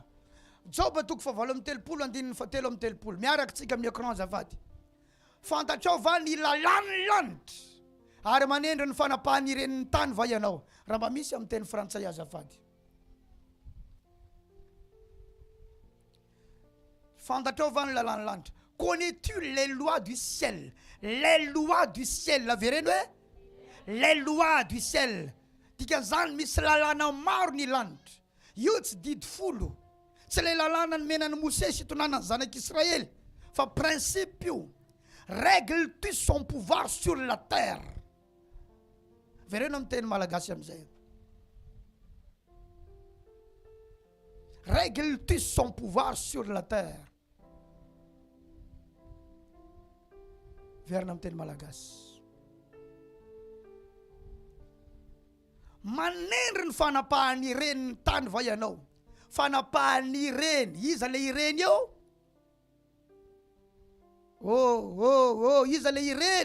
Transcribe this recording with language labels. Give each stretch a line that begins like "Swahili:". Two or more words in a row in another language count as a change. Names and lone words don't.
Malagasy: Job 7:7 miaraka tsika amin'ny écran azafady. Fantatrao va ny lalàna ny lanitra ary manendry ny fanapahany iren'ny tany va ianao? Raha mba misy amin'ny teny frantsay azafady. Fantatrao va ny lalàna ny lanitra?
French: Connais-tu les lois du ciel? Les lois du ciel, la
Malagasy: vereno hoe?
French: Les lois du ciel.
Malagasy: Dikan'izany misy lalàna maro ny lanitra. Io tsy didy folo. Tsy le lalàna ny menan'ny Mose sy tonanany zanak'Israël, fa principe io.
French: Règle-tu son pouvoir sur la terre?
Malagasy: Vereno amin'ny teny malagasy amin'izay.
French: Règle-tu son pouvoir sur la terre?
Malagasy: Verena amin'ny teny malagasy. Manendry ny fanapahany ireny ny tany va ianao? Fanapahany ireny, iza le ireny eo? Iza le ireny?